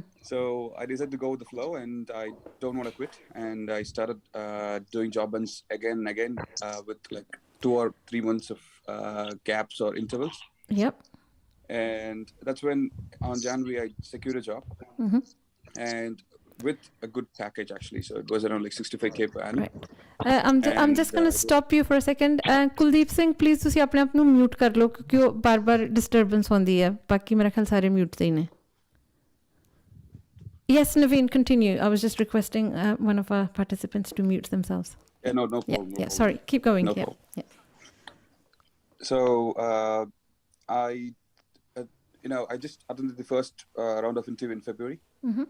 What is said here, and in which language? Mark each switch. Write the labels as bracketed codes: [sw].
[en] So I decided to go with the flow, and I don't want to quit. And I started doing job hunts again and again with like 2 or 3 months of gaps or intervals. Yep. And that's when on January I secured a job. Mm-hmm. And with a good package, actually. So it was around like 65K per annum. Right. I'm just going to stop you for a second. [pa] Kuldeep Singh, please ਤੁਸੀਂ ਆਪਣੇ ਆਪ ਨੂੰ mute ਕਰ ਲਓ ਕਿਉਂਕਿ ਉਹ ਬਾਰ-ਬਾਰ disturbance ਹੁੰਦੀ ਹੈ ਬਾਕੀ ਮੇਰਾ ਖਿਆਲ ਸਾਰੇ mute ਤੇ ਨੇ. [en] Yes, Naveen, continue. I was just requesting one of our participants to mute themselves. Yeah, no problem. Yeah, sorry. Keep going. No problem. So I just attended the first round of interview in February. Mm-hmm.